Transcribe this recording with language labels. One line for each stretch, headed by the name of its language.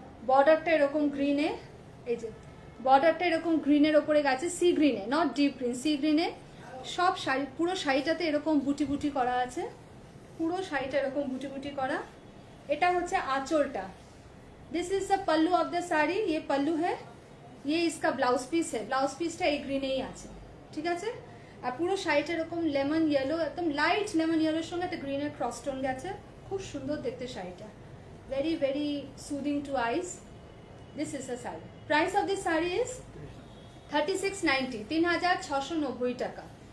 Bangla: বর্ডারটা এরকম গ্রিনে, এই যে বর্ডারটা এরকম গ্রিনের ওপরে গেছে, C গ্রিনে, not deep green, C গ্রিনে। সব শাড়ি, পুরো শাড়িটাতে এরকম বুটি বুটি করা আছে, পুরো শাড়িটা এরকম বুটি বুটি করা। এটা হচ্ছে আঁচলটা।
English: this is the pallu of the sari,
Hindi: ये पल्लू है, ये इसका ब्लाउज पीस है।
Bangla: ब्लाउज পিসটা এই গ্রিনেই আছে, ঠিক আছে। আর পুরো শাড়িটা এরকম লেমন ইয়েলো, একদম লাইট লেমন ইয়েলোর সঙ্গে একটা গ্রিনের ক্রসটোন গেছে, খুব সুন্দর দেখতে শাড়িটা,
English: Very very soothing to eyes. This is the sari. Price of this sari is 3690, 3690 taka.